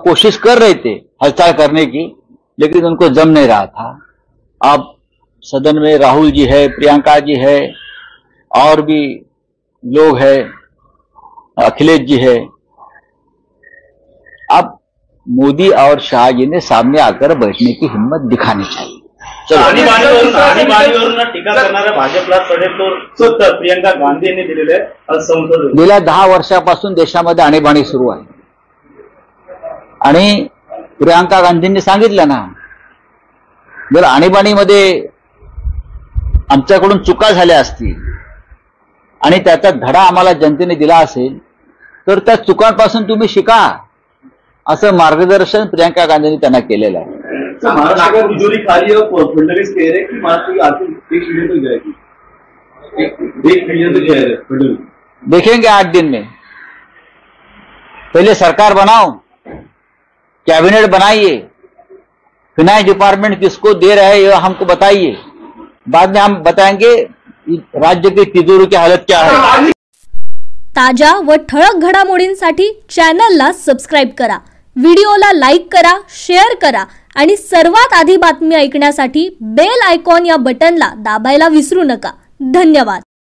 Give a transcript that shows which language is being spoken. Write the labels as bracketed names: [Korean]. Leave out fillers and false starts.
[Hindi] कोशिश कर रहे थे हलचल करने की, लेकिन उनको जम नहीं रहा था. अब सदन में राहुल जी है, प्रियंका जी है, और भी लोग हैं, अखिलेश जी है. अब मोदी और शाह जी ने सामने आकर बैठने की हिम्मत दिखानी चाहिए. [Marathi] आणीबाणीवरून टीका करणाऱ्या भाजपला सडेतोड प्रियंका गांधी यांनी दिलेले संसद. गेल्या 10 वर्षापासून देशामध्ये आणीबाणी सुरू आहे आणि प्रियंका गांधींनी सांगितलं ना, जर आणीबाणीमध्ये आमच्याकडून चुका झाल्या असतील आणि त्याचा धडा आम्हाला जनतेने दिला असेल तर त्या चुकांपासून तुम्ही शिका, असं मार्गदर्शन प्रियंका गांधींनी त्यांना केलेलं आहे. [Hindi] महाराष्ट्र की तिजोरी खाली है, फडणवीस कह रहे कि महाराष्ट्र की आर्थिक 1 ट्रिलियन तक जाएगी. 1 ट्रिलियन तक जाएगा फडणवीस. देखेंगे 8 दिन में. पहले सरकार बनाओ, कैबिनेट बनाइए, फाइनेंस डिपार्टमेंट किसको दे रहे हैं ये हमको बताइए. बाद में हम बताएंगे राज्य की तिजोरी की हालत क्या है. [Marathi] ताजा व ठळक घडामोडींसाठी चॅनलला सबस्क्राइब करा, व्हिडिओला लाईक करा, शेअर करा आणि सर्वात आधी बातमी ऐकण्यासाठी बेल आयकॉन या बटनला दाबायला विसरू नका. धन्यवाद.